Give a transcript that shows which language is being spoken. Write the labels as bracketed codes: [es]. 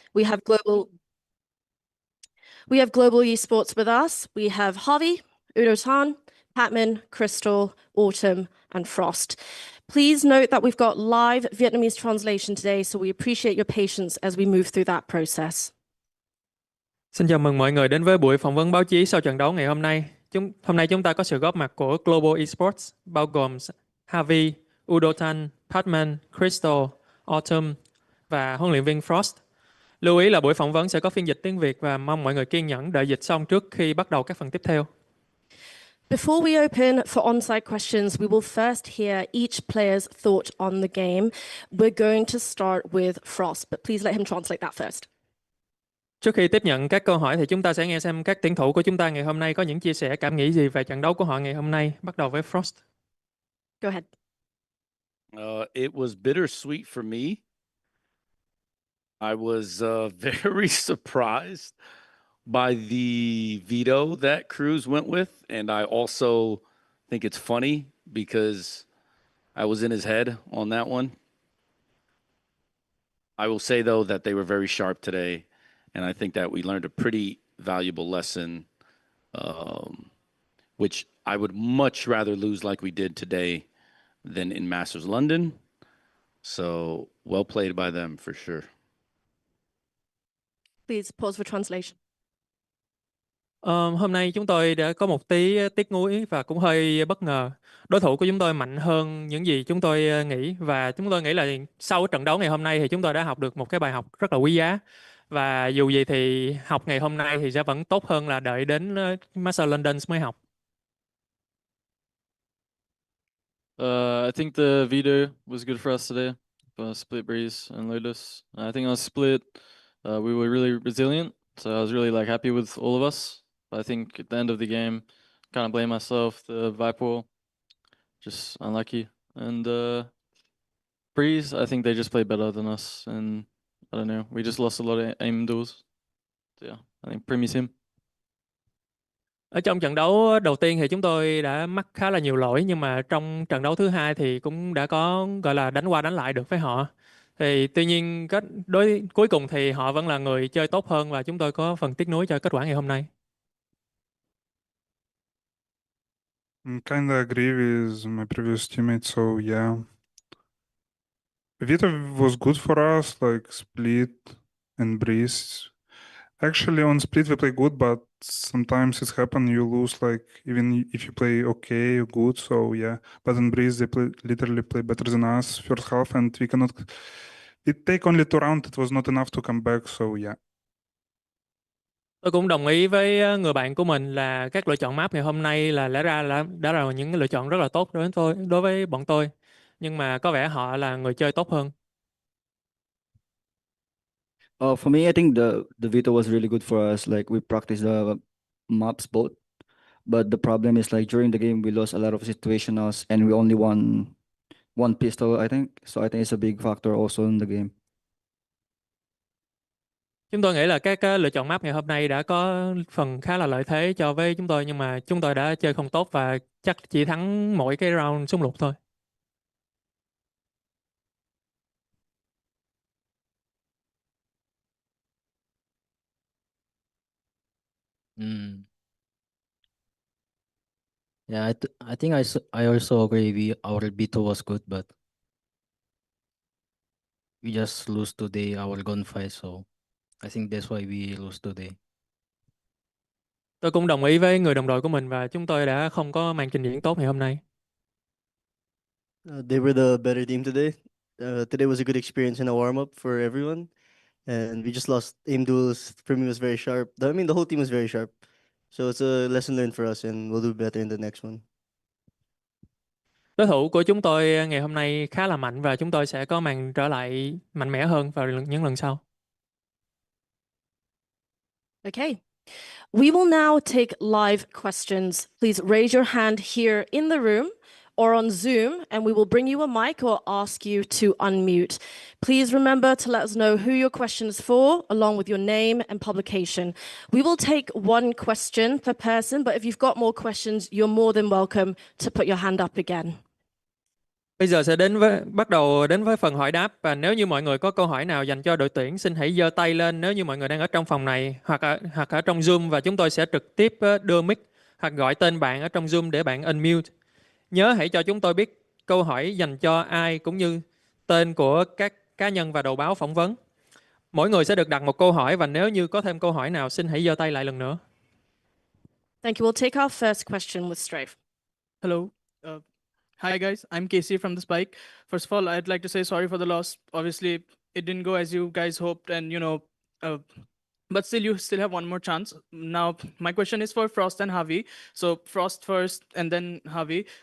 [en] We have global esports with us. We have Harvey, Udo-san, Patman, Crystal, Autumn, and Frost. Please note that we've got live Vietnamese translation today, so we appreciate your patience as we move through that process. [vi] Xin chào mừng mọi người đến với buổi phỏng vấn báo chí sau trận đấu ngày hôm nay. Hôm nay chúng ta có sự góp mặt của Global Esports, bao gồm Harvey, Udo-tan, Patman, Crystal, Autumn và huấn luyện viên Frost. Lưu ý là buổi phỏng vấn sẽ có phiên dịch tiếng Việt và mong mọi người kiên nhẫn đợi dịch xong trước khi bắt đầu các phần tiếp theo. [en] Before we open for on-site questions, we will first hear each player's thought on the game. We're going to start with Frost, but please let him translate that first. [vi] Trước khi tiếp nhận các câu hỏi thì chúng ta sẽ nghe xem các tuyển thủ của chúng ta ngày hôm nay có những chia sẻ cảm nghĩ gì về trận đấu của họ ngày hôm nay. Bắt đầu với Frost. [en] Go ahead. It was bittersweet for me. I was very surprised by the veto that Cruz went with, and I also think it's funny because I was in his head on that one. I will say, though, that they were very sharp today, and I think that we learned a pretty valuable lesson, which I would much rather lose like we did today than in Masters London. So, well played by them for sure. Please pause for translation. [vi] Hôm nay chúng tôi đã có một tí tiếc nuối và cũng hơi bất ngờ. Đối thủ của chúng tôi mạnh hơn những gì chúng tôi nghĩ, và chúng tôi nghĩ là sau trận đấu ngày hôm nay thì chúng tôi đã học được một cái bài học rất là quý giá. Và dù gì thì học ngày hôm nay thì sẽ vẫn tốt hơn là đợi đến Master London mới học. [en] I think the veto was good for us today. Split Breeze and Lotus. I think on split, we were really resilient. So I was really happy with all of us. But I think at the end of the game, kind of blame myself. The Viper, just unlucky. And Breeze, I think they just played better than us. And I don't know, we just lost a lot of aim duels. So yeah, I think Premi's him. [vi] Ở trong trận đấu đầu tiên thì chúng tôi đã mắc khá là nhiều lỗi, nhưng mà trong trận đấu thứ hai thì cũng đã có gọi là đánh qua đánh lại được với họ. Thì tuy nhiên cuối cùng thì họ vẫn là người chơi tốt hơn và chúng tôi có phần tiếc nuối cho kết quả ngày hôm nay. [en] I kind of agree with my previous teammate, so yeah. Vita was good for us, like Split and Breeze. Actually, on Split we play good, but sometimes it's happen you lose, like even if you play okay or good, so yeah. But in Breeze they literally play better than us first half, and we cannot. It take only 2 rounds, it was not enough to come back, so yeah. [vi] Tôi cũng đồng ý với người bạn của mình là các lựa chọn map ngày hôm nay là lẽ ra đã là những lựa chọn rất là tốt đối với bọn tôi. Nhưng mà có vẻ họ là người chơi tốt hơn. [en] For me, I think the veto was really good for us. Like we practiced the maps both, But the problem is like during the game we lost a lot of situationals and we only won one pistol, I think. So I think it's a big factor also in the game. [vi] Chúng tôi nghĩ là các lựa chọn map ngày hôm nay đã có phần khá là lợi thế cho với chúng tôi, nhưng mà chúng tôi đã chơi không tốt và chắc chỉ thắng mỗi cái round súng lục thôi. Mm. [en] Yeah, I think I also agree. Our B2 was good, but we just lose today our gunfight, so I think that's why we lose today. [vi] Tôi cũng đồng ý với người đồng đội của mình và chúng tôi đã không có màn trình diễn tốt ngày hôm nay. [en] They were the better team today. Today was a good experience in a warm up for everyone, and we just lost aim duels. For me, was very sharp. I mean, the whole team was very sharp. So it's a lesson learned for us, and we'll do better in the next one. [vi] Đối thủ của chúng tôi ngày hôm nay khá là mạnh và chúng tôi sẽ có màn trở lại mạnh mẽ hơn vào những lần sau. [en] Okay. We will now take live questions. Please raise your hand here in the room or on Zoom, and we will bring you a mic or ask you to unmute. Please remember to let us know who your question is for, along with your name and publication. We will take one question per person, but if you've got more questions, you're more than welcome to put your hand up again. [vi] Bây giờ sẽ bắt đầu đến với phần hỏi đáp, và nếu như mọi người có câu hỏi nào dành cho đội tuyển, xin hãy giơ tay lên nếu như mọi người đang ở trong phòng này hoặc ở trong Zoom, và chúng tôi sẽ trực tiếp đưa mic hoặc gọi tên bạn ở trong Zoom để bạn unmute. Nhớ hãy cho chúng tôi biết câu hỏi dành cho ai cũng như tên của các cá nhân và đầu báo phỏng vấn. Mỗi người sẽ được đặt một câu hỏi, và nếu như có thêm câu hỏi nào xin hãy giơ tay lại lần nữa. [en] Thank you. We'll take our first question with Strafe. Hello. Hi, guys. I'm Casey from The Spike. First of all, I'd like to say sorry for the loss. Obviously, it didn't go as you guys hoped, and but still, you still have one more chance. Now, my question is for Frost and Javi. So, Frost first, and then Javi.